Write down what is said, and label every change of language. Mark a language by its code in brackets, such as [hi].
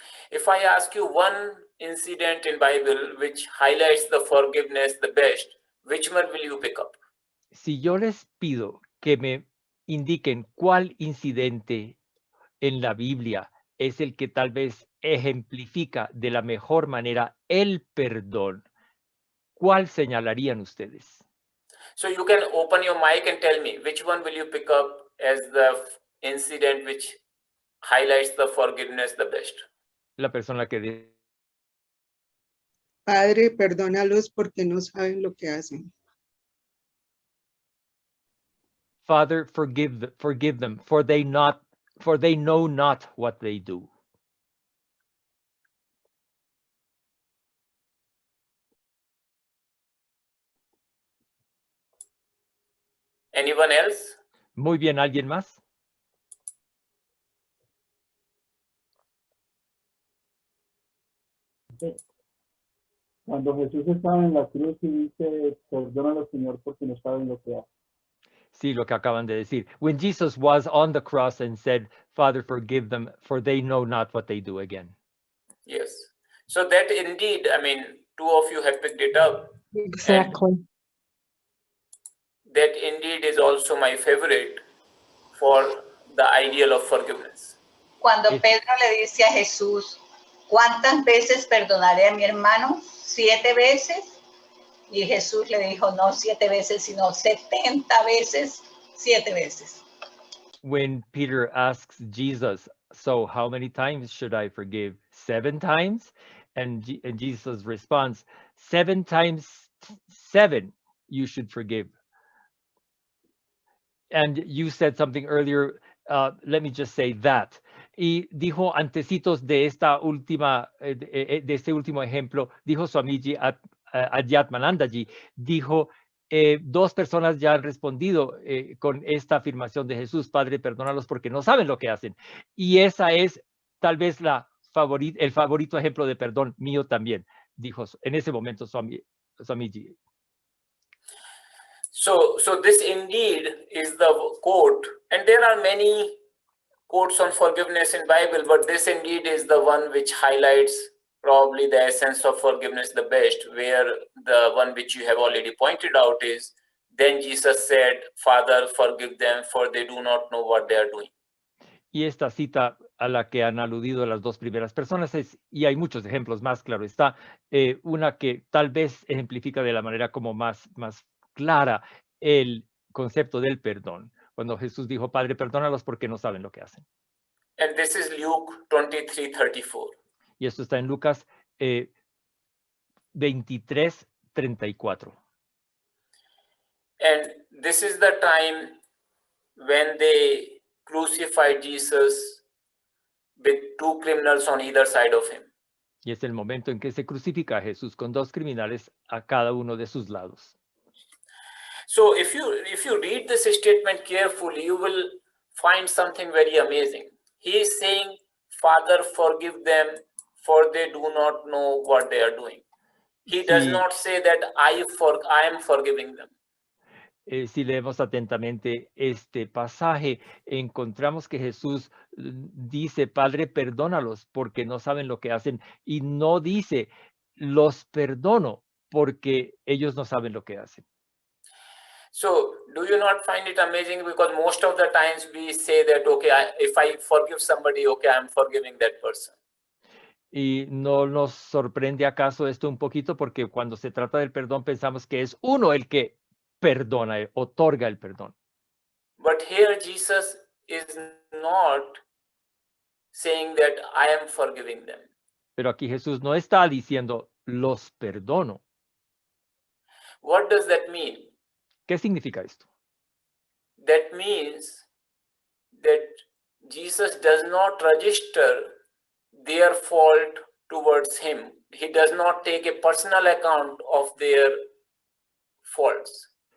[en] If I ask you one incident in Bible which highlights the forgiveness the best, which one will you pick up? [es] Si yo les pido que me indiquen cuál incidente en la Biblia es el que tal vez ejemplifica de la mejor manera el perdón, ¿cuál señalarían ustedes? [en] So you can open your mic and tell me which one will you pick up as the incident which highlights the forgiveness the best. [es] La persona que Padre, perdónalos porque no saben lo que hacen. [en] Father, forgive them, for they know not what they do. Anyone else? [es] Muy bien, ¿alguien más? Cuando Jesús estaba en la cruz y dice, perdónalo, Señor, porque no saben lo que hacen. Sí, lo que acaban de decir. [en] When Jesus was on the cross and said, Father, forgive them, for they know not what they do again. Yes. So that indeed, I mean, two of you have picked it up. Exactly. And that indeed is also my favorite for the ideal of forgiveness. [es] Cuando Es- Pedro le dice a Jesús, ¿cuántas veces perdonaré a mi hermano? 7 veces. Y Jesús le dijo, no 7 veces, sino 70 veces, 7 veces. [en] When Peter asks Jesus, so how many times should I forgive? 7 times? And Jesus responds, 7 times 7 you should forgive. And you said something earlier, let me just say that. [es] Y dijo antecitos de esta última, de este último ejemplo, dijo Swamiji Adhyatmananda ji, dijo, 2 personas ya han respondido con esta afirmación de Jesús, Padre, perdónalos porque no saben lo que hacen. Y esa es tal vez el favorito ejemplo de perdón mío también, dijo en ese momento Swamiji. [en] So this indeed is the quote, and there are many quotes on forgiveness in Bible, but this indeed is the one which highlights probably the essence of forgiveness the best, where the one which you have already pointed out is, then Jesus said, Father, forgive them, for they do not know what they are doing. [es] Y esta cita a la que han aludido las 2 primeras personas y hay muchos ejemplos más, claro está, una que tal vez ejemplifica de la manera como más clara el concepto del perdón. Cuando Jesús dijo, Padre, perdónalos porque no saben lo que hacen. [en] And this is Luke 23:34. [es] Y esto está en Lucas 23:34. [en] And this is the time when they crucified Jesus with 2 criminals on either side of him. [es] Y es el momento en que se crucifica a Jesús con 2 criminales a cada uno de sus lados. [en] So if you read this statement carefully, you will find something very amazing. He is saying, Father, forgive them, for they do not know what they are doing. He does [es] Sí. [en] not say that I am forgiving them. [es] Si leemos atentamente este pasaje, encontramos que Jesús dice, Padre, perdónalos porque no saben lo que hacen, y no dice, los perdono porque ellos no saben lo que hacen. [en] So do you not find it amazing? Because most of the times we say that, okay, if I forgive somebody, okay, I'm forgiving that person. [es] ¿Y no nos sorprende acaso esto un poquito? Porque cuando se trata del perdón pensamos que es uno el que perdona, otorga el perdón. [en] But here Jesus is not saying that I am forgiving them. [es] Pero aquí Jesús no está diciendo, los perdono. [en] What does that mean? [es] ¿Qué significa esto? [en] That means that Jesus does not register their fault towards him. He does not take a personal account of their faults.